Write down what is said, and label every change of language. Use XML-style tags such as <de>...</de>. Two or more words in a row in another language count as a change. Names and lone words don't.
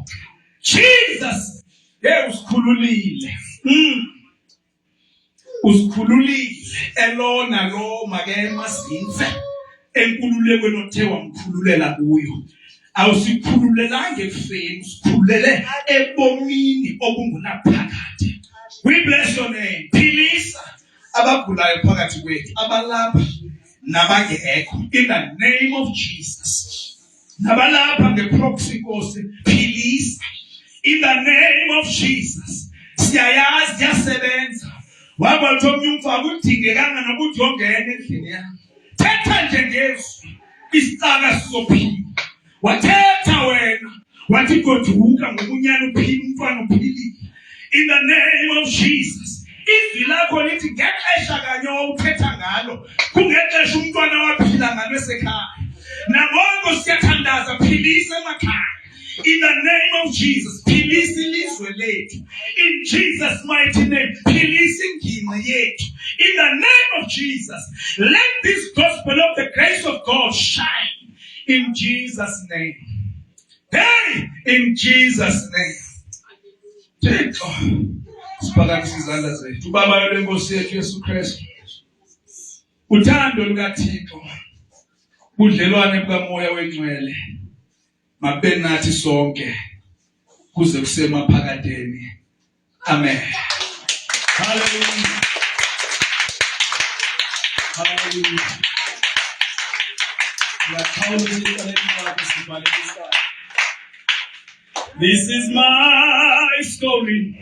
<xh>Jesus, usikhululile. Usikhululile elona lo make masinze enkululekweni othe wamkhululela kuyo. Awusikhululelange ekufeni, usikhululele ebomini obungunaphakade.</xh> <en>We bless your name.</en> <xh>Philisa abagulayo phakathi kwethu, abalapha nabangekho</xh> <en>in the name of Jesus.</en> <xh>Nabalapha ngeproxy Nkosi philisa</xh> <en>in the name of Jesus.</en> <xh>Siyayazi yasebenza. Waba uthomnye umfaka udingekanga nokuthi ongene endlini yakho. Thetha nje ngezwi isicaka sizophila. Wathetha wena wathi goduka ngokunyana uphila umntwana uphilile.</xh> <en>In the name of Jesus.</en> <xh>Izwi lakho lithi ngexesha kanye owuthetha ngalo kungexesha umntwana waphila ngalo esekhaya. Nangonke siyathandaza philisa emakhaya.</xh> <en>In the name of Jesus,</en> <xh>philisa ilizwe lethu.</xh> <en>In Jesus' mighty name,</en> <xh>philisa ingingqi yethu.</xh> <en>In the name of Jesus, let this gospel of the grace of God shine. In Jesus' name. Hey, in Jesus' name.</en> <xh>Thixo, siphakamise izandla zethu. Ubaba lenkosi yethu Yesu Kristu. Uthando lukaThixo. Budlelwane bukaMoya weNgcwele. Mabe nathi sonke kuze kusemaphakadeni. Amen. Hallelujah.</xh> <en>Hallelujah. This is my story.</en>